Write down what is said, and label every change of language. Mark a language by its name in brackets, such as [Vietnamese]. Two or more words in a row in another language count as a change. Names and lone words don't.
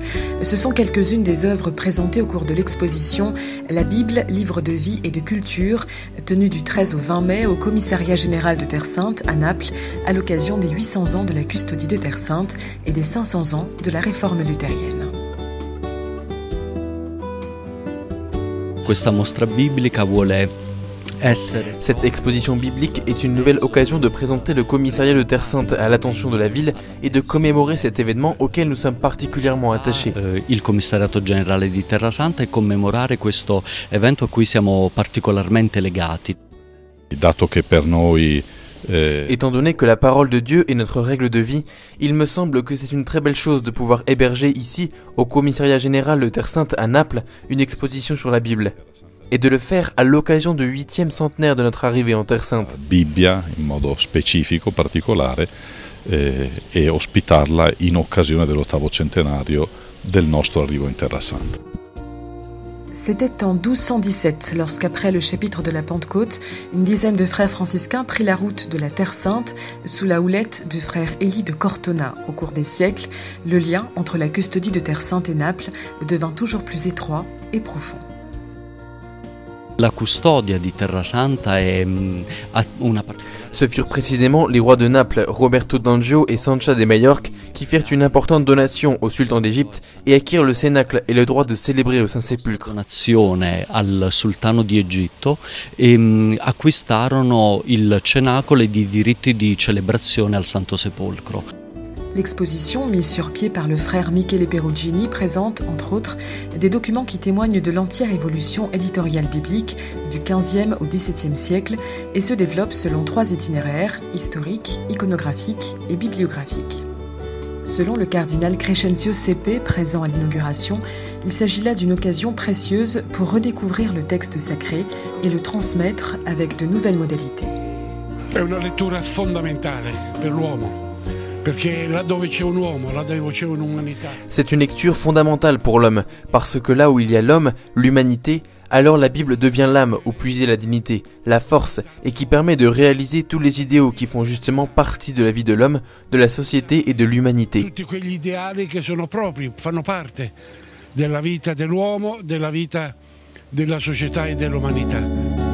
[French] Ce sont quelques-unes des œuvres présentées au cours de l'exposition La Bible, livre de vie et de culture, tenue du 13 au 20 mai au Commissariat général de Terre Sainte à Naples, à l'occasion des 800 ans de la custodie de Terre Sainte et des 500 ans de la réforme luthérienne. [Italian] Questa mostra biblica vuole essere. [French] Cette exposition biblique est une nouvelle occasion de présenter le commissariat de Terre Sainte à l'attention de la ville et de commémorer cet événement auquel nous sommes particulièrement attachés. [Italian] Il commissariato generale di Terra Santa e commemorare questo evento a cui siamo particolarmente legati. Dato che per noi [French] Étant donné que la parole de Dieu est notre règle de vie, il me semble que c'est une très belle chose de pouvoir héberger ici, au commissariat général de Terre Sainte à Naples, une exposition sur la Bible. Et de le faire à l'occasion du 8e centenaire de notre arrivée en Terre Sainte. [Italian] Bibbia in modo specifico, particolare, e ospitarla in occasione dell'8° centenario del nostro arrivo in Terra Santa. [French] C'était en 1217, lorsqu'après le chapitre de la Pentecôte, une dizaine de frères franciscains prit la route de la Terre Sainte sous la houlette du frère Élie de Cortona. Au cours des siècles, le lien entre la custodie de Terre Sainte et Naples devint toujours plus étroit et profond. [Italian] La custodia di Terra Santa è una. [French] Ce furent précisément les rois de Naples, Roberto d'Anjou et Sancha de Majorque, qui firent une importante donation au sultan d'Égypte et acquirent le cénacle et le droit de célébrer au Saint-Sépulcre. [Italian] Donazione al sultano di Egitto e acquistarono il cenacolo e i diritti di celebrazione al Santo Sepolcro. [French] L'exposition, mise sur pied par le frère Michele Perugini, présente, entre autres, des documents qui témoignent de l'entière évolution éditoriale biblique du XVe au XVIIe siècle et se développe selon 3 itinéraires, historiques, iconographiques et bibliographiques. Selon le cardinal Crescenzio Sepe, présent à l'inauguration, il s'agit là d'une occasion précieuse pour redécouvrir le texte sacré et le transmettre avec de nouvelles modalités. [Italian] È una lettura fondamentale per l'uomo. [French] C'est une lecture fondamentale pour l'homme, parce que là où il y a l'homme, l'humanité, alors la Bible devient l'âme où puiser la dignité, la force, et qui permet de réaliser tous les idéaux qui font justement partie de la vie de l'homme, de la société et de l'humanité. [Italian] Tutti quegli ideali che sono propri, fanno parte della vita dell'uomo, della vita della società e dell'umanità.